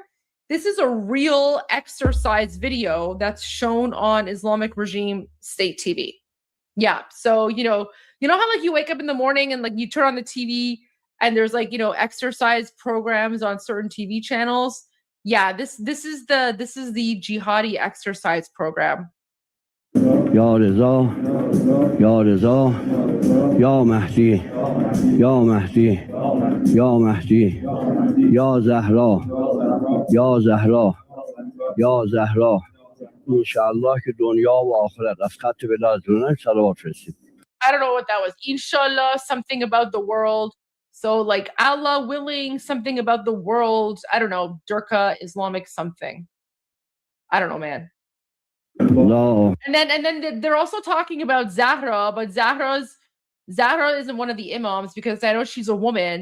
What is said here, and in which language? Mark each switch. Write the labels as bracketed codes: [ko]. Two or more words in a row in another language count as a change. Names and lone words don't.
[en] This is a real exercise video that's shown on Islamic regime state TV. Yeah. So, you know how like you wake up in the morning and like you turn on the TV and there's like, exercise programs on certain TV channels. Yeah, this is the Jihadi exercise program. [ar] یا رضا، یا رضا، یا مهدی، یا مهدی، یا مهدی، یا زهرا، یا زهرا، یا زهرا. [fa] Inshallah که دنیا و آخرت از خط ولایتونه صلوات فرستید. [en] I don't know what that was. Inshallah, something about the world. So like Allah willing, something about the world. I don't know. Durka, Islamic something. I don't know, man. No. And then they're also talking about Zahra, but Zahra isn't one of the imams because I know she's a woman.